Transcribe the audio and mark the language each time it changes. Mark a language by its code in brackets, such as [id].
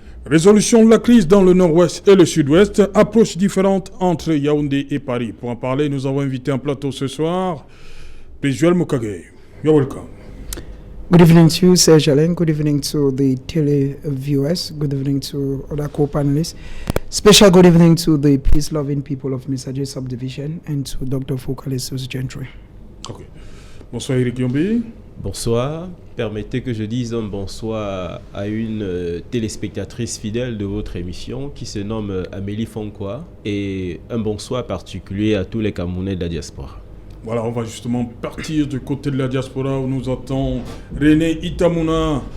[fr] Résolution de la crise dans le nord-ouest et le sud-ouest, approche différente entre Yaoundé et Paris. Pour en parler, nous avons invité un plateau ce soir, Joël Mokage. [en] You're welcome. Good evening to you, Serge Alain. Good evening to the tele-viewers. Good evening to other co-panelists. Special good evening to the peace-loving people of Messager Subdivision and to Dr. Foucault Gentry. [fr] Okay. Bonsoir Eric Yombi. Bonsoir. Permettez que je dise un bonsoir à une téléspectatrice fidèle de votre émission qui se nomme Amélie Fonkoa et un bonsoir particulier à tous les Camerounais de la diaspora. Voilà, on va justement partir du côté de la diaspora où nous attend René Itamuna.